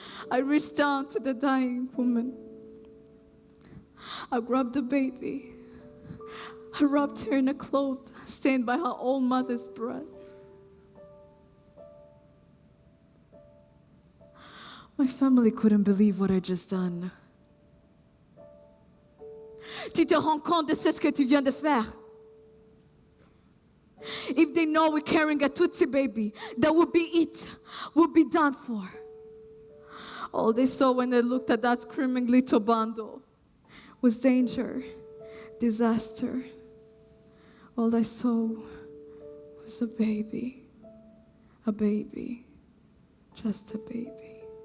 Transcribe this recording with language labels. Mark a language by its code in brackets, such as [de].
[en] I reached down to the dying woman. I grabbed the baby. I wrapped her in a cloth stained by her own mother's blood. My family couldn't believe what I just done. [fr] Tu te rends compte de ce que tu viens de faire? [en] If they know we're carrying a Tutsi baby, that would be it. We'll be done for. All they saw when they looked at that screaming little bundle was danger, disaster. All I saw was a baby, just a baby.